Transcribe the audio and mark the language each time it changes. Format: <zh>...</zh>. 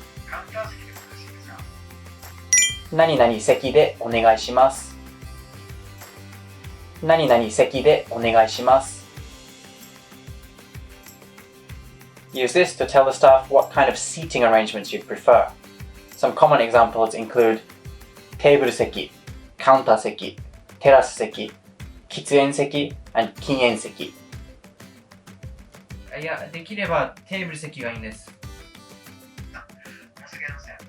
<ja>カウンター席でよろしいですか？何々席でお願いします。何々席でお願いします。</ja> <en>Use this to tell the staff what kind of seating arrangements you'd prefer. Some common examples include テーブル席、カウンター席、テラス席、喫煙席、and 禁煙席。</en> <ja>いや、できればテーブル席がいいんです。申し訳ありません。</ja>